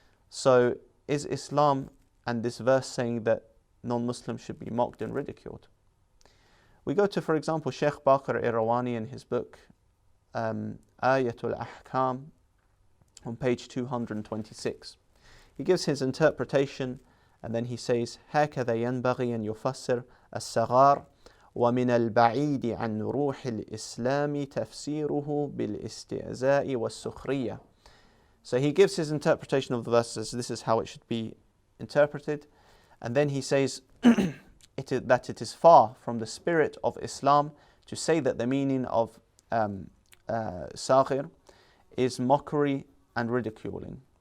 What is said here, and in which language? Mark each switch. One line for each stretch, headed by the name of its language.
English: So is Islam and this verse saying that non-Muslims should be mocked and ridiculed? We go to, for example, Sheikh Baqir Irawani in his book 𝗬𝗓𝗓 on page 226. He gives his interpretation, and then he says
Arabic: هكذا ينبغي أن يفسر الصغار ومن البعيد عن روح الإسلام تفسيره بالاستهزاء والسخرية.
English: So he gives his interpretation of the verses. This is how it should be interpreted, and then he says that it is far from the spirit of Islam to say that the meaning of saghir is mockery and ridiculing.